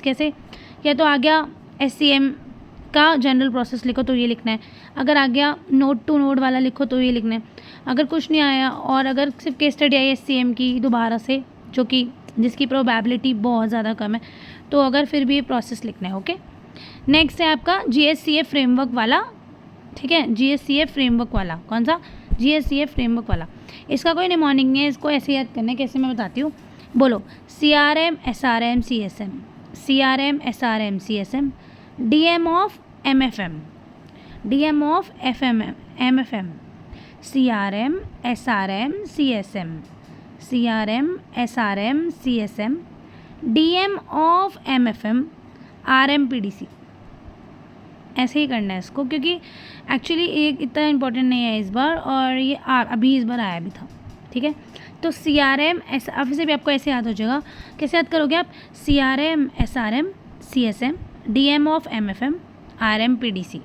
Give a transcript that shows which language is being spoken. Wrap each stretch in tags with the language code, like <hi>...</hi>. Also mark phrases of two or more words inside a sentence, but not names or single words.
<hi>कैसे, या तो आ गया SCM का जनरल प्रोसेस लिखो तो ये लिखना है, अगर आ गया</hi> <en>note to note</en> <hi>वाला लिखो तो ये लिखना है, अगर कुछ नहीं आया और अगर सिर्फ</hi> <en>case study</en> <hi>आई SCM की दोबारा से, जो कि जिसकी प्रोबेबिलिटी बहुत ज़्यादा कम है, तो अगर फिर भी ये प्रोसेस लिखना है। ओके, नेक्स्ट है आपका GSCF फ्रेमवर्क वाला, ठीक है, GSCF फ्रेमवर्क वाला। कौन सा, GSCF फ्रेमवर्क वाला। इसका कोई निमोनिक नहीं है, इसको ऐसे याद करना है। कैसे, मैं बताती हूँ, बोलो।</hi> <en>CRM SRM CSM, CRM SRM CSM, DM of MFM, DM of MFM, CRM SRM CSM, CRM SRM CSM, DM of MFM RMPDC।</en> <hi>ऐसे ही करना है इसको, क्योंकि एक्चुअली एक इतना इम्पोर्टेंट नहीं है इस बार, और ये अभी इस बार आया भी था, ठीक है। तो CRM अब से भी आपको ऐसे याद हो जाएगा। कैसे याद करोगे आप, CRM SRM CSM,</hi> <en>DM of MFM</en> <hi>RMPDC।</hi>